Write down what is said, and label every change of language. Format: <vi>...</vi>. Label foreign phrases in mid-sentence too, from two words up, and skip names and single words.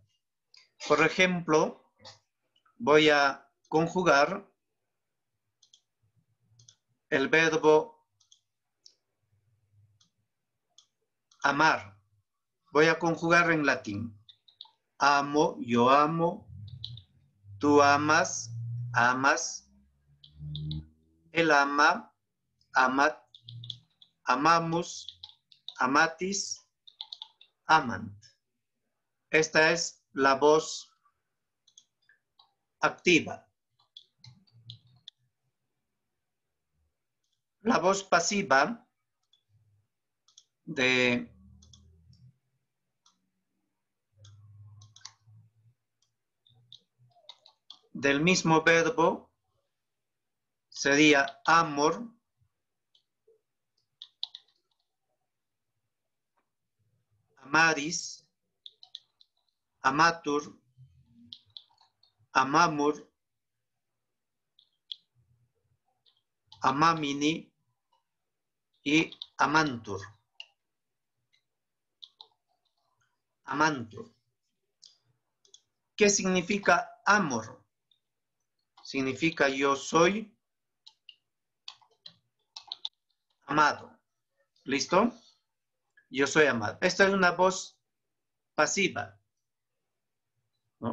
<es>Por ejemplo, voy a conjugar el verbo amar. Voy a conjugar en latín. Amo, yo amo, tú amas, amas, él ama,</es> <la>amat, amamos, amatis, amant.</la> <es>Esta es la voz activa. La voz pasiva del mismo verbo sería amor,</es> <la>amaris, amatur, amamur, amamini y amantur. Amantur.</la> <es>¿Qué significa amor? Significa yo soy amado. ¿Listo? Yo soy amado. Esta es una voz pasiva, ¿no?</es>